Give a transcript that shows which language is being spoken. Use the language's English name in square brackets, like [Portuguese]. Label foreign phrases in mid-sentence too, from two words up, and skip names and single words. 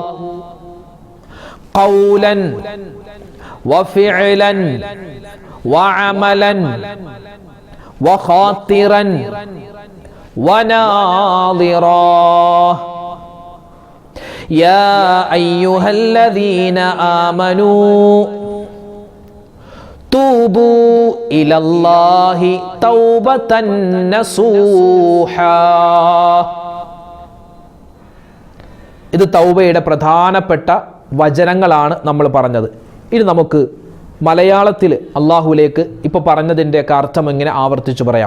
[Arabic] قولا وفعلا وعملا وخاطرا وناظرا يا أيها الذين آمنوا توبوا إلى الله توبة نصوحا. [Malayalam] ഇത് തൗബയുടെ പ്രധാനപ്പെട്ട വചനങ്ങളാണ് നമ്മൾ പറഞ്ഞത്. ഇനി നമുക്ക് മലയാളത്തിൽ അള്ളാഹുലേക്ക് ഇപ്പോൾ പറഞ്ഞതിൻ്റെയൊക്കെ അർത്ഥം ഇങ്ങനെ ആവർത്തിച്ചു പറയാം.